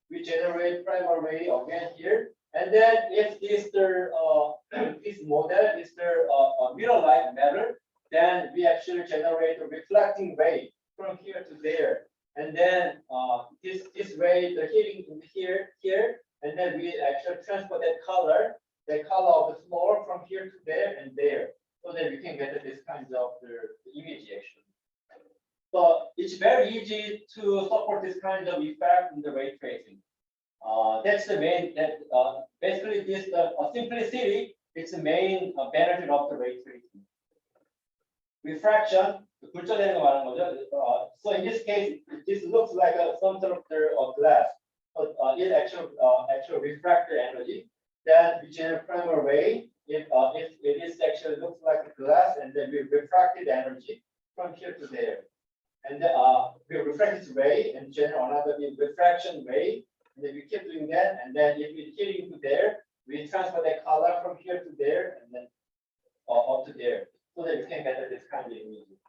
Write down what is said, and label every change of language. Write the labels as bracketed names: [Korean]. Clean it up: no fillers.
[English] We generate primary ray again here, and then if this this model is mirror-like matter, then we actually generate a reflecting ray from here to there, and then this ray the hitting here, and then we actually transfer that color of the floor from here to there and there, so that we can get this kind of the image actually. So it's very easy to support this kind of effect in the ray tracing. That's the main basically this simplicity is the main benefit of the ray tracing. [Korean] Refraction, 굴절되는 거 말하는 거죠. [English] So in this case, this looks like some sort of glass, but it actually refract the energy. Then we generate primary ray. It is actually looks like glass, and then we refracted energy from here to there, and then we refract this ray and generate another refraction ray, and then we keep doing that, and then if it's hitting to there, we transfer the color from here to there, and then up to there, so that we can get this kind of image.